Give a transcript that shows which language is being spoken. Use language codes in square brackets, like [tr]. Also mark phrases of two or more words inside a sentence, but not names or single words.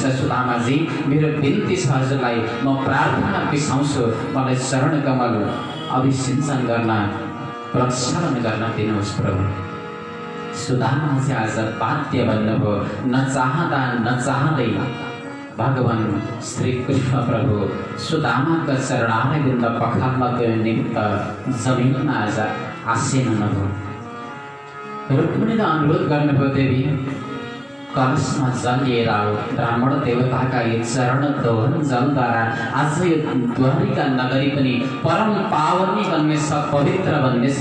[ne] सुदामाजी, मेरो बिन्ती छ हजुरलाई, म प्रार्थना बिसाउँछु, मलाई चरण कमल अभिसिञ्चन गर्न, प्रक्षालन गर्न दिनुहोस् प्रभु। सुदामाजी आज बाध्य बन्नुभयो। नचाहँदै भगवान श्री कृष्ण प्रभु सुदामाका चरणार्य बिन्द पखाल्नको निमित्त जमिनमा आज आसीन हुनुभयो। रुक्मिणीले अनुरोध गर्नुभयो, देवी कलशमा जल लिएर आऊ। ब्राह्मण देवताका यो चरण दोहन जलद्वारा आज यो द्वारिका नगरी पनि परम पावनी बन्नेछ, पवित्र बन्नेछ।